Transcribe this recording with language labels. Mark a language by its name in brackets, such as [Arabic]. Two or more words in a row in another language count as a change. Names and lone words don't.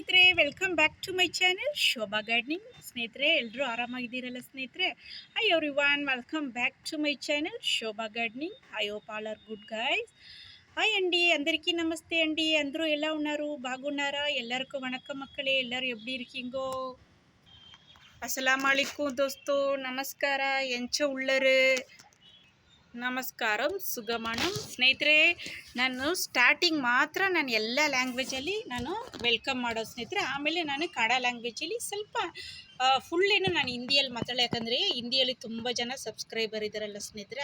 [English] welcome back to my channel ಶೋಭಾ ಗಾರ್ಡನಿಂಗ್. [Kannada] ಸ್ನೇಹಿತರೆ, ಎಲ್ಲರೂ ಆರಾಮಾಗಿದ್ದೀರಲ್ಲ ಸ್ನೇಹಿತರೆ? [English] hi everyone, welcome back to my channel శోభా గార్డెనింగ్. I hope all are good guys. [Telugu] హాయ్ అండి, అందరికీ నమస్తే అండి. అందరూ ఎలా ఉన్నారు? బాగున్నారా? [Tamil] எல்லாருக்கும் வணக்கம் மக்களே. [Kannada] ಎಲ್ಲರೂ [Tamil] எப்படி இருக்கீங்கோ? [Arabic] السلام عليكم [Kannada] ದೋಸ್ತು, ನಮಸ್ಕಾರ. [Tulu] ಎಂಚ ಉಳ್ಳರು? [Malayalam] നമസ്കാരം സുഖമാണോ. [Kannada] ಸ್ನೇಹಿತರೆ, ನಾನು ಸ್ಟಾರ್ಟಿಂಗ್ ಮಾತ್ರ ನಾನು ಎಲ್ಲ ಲ್ಯಾಂಗ್ವೇಜಲ್ಲಿ ನಾನು ವೆಲ್ಕಮ್ ಮಾಡೋದು ಸ್ನೇಹಿತರೆ. ಆಮೇಲೆ ನಾನು ಕನ್ನಡ ಲ್ಯಾಂಗ್ವೇಜಲ್ಲಿ ಸ್ವಲ್ಪ ಫುಲ್ ಏನು ನಾನು ಹಿಂದಿಯಲ್ಲಿ ಮಾತಾಡೋ, ಯಾಕಂದರೆ ಹಿಂದಿಯಲ್ಲಿ ತುಂಬ ಜನ ಸಬ್ಸ್ಕ್ರೈಬರ್ ಇದ್ದಾರಲ್ಲ ಸ್ನೇಹಿತರೆ.